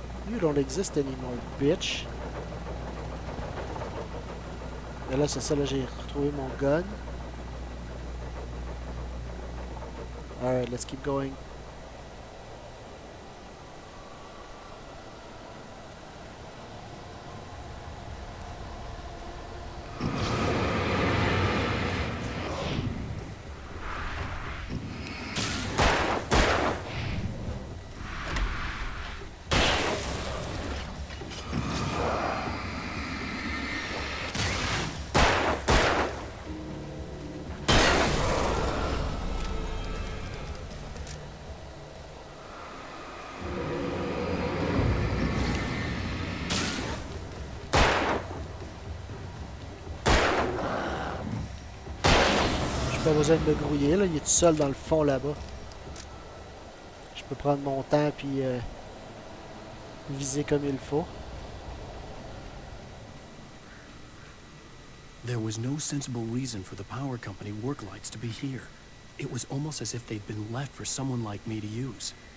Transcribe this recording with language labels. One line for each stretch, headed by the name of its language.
English: You don't exist anymore, bitch.
French: Et là, c'est ça, là, j'ai retrouvé mon gun.
English: Alright, let's keep going.
French: Pas besoin de me grouiller, là. Il est tout seul dans le fond là-bas. Je peux prendre mon temps puis viser comme il faut.
English: There was no sensible reason for the power company work lights to be here. It was almost as if they'd been left for someone like me to use.